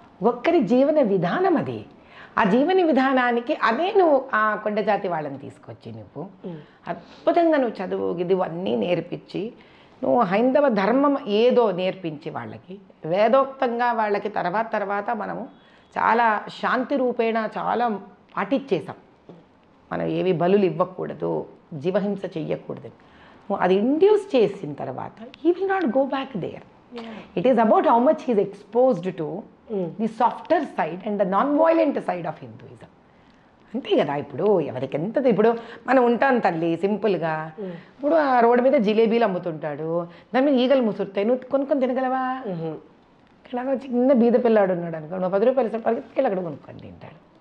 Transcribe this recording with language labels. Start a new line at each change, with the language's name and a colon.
Telugu: ఒక్కరి జీవన విధానం అది. ఆ జీవన విధానానికి అదే నువ్వు ఆ కొండ జాతి వాళ్ళని తీసుకొచ్చి నువ్వు అద్భుతంగా నువ్వు చదువు ఇవన్నీ నేర్పించి, నువ్వు హైందవ ధర్మం ఏదో నేర్పించి వాళ్ళకి వేదోక్తంగా వాళ్ళకి తర్వాత మనము చాలా శాంతి రూపేణ చాలా పాటించేసాం. మనం ఏవి బలులు ఇవ్వకూడదు, జీవహింస చెయ్యకూడదు. అది ఇండ్యూస్ చేసిన తర్వాత
English: he will not go back there. It is about how much he is exposed to the softer side and the non-violent side of Hinduism.
Telugu: అంతే కదా. ఇప్పుడు ఎవరికి ఎంత, ఇప్పుడు మనం ఉంటాం తల్లి సింపుల్గా. ఇప్పుడు ఆ రోడ్డు మీద జిలేబీలు అమ్ముతుంటాడు, దాని మీద ఈగలు ముసురుతాయి, నువ్వు కొనుక్కొని తినగలవా? ఇలా చిన్న బీద పిల్లాడు ఉన్నాడు అనుకో, నువ్వు 10 రూపాయలు ఇస్తే పరిగెత్తుకెళ్ళి అక్కడ కొనుక్కొని తింటాడు.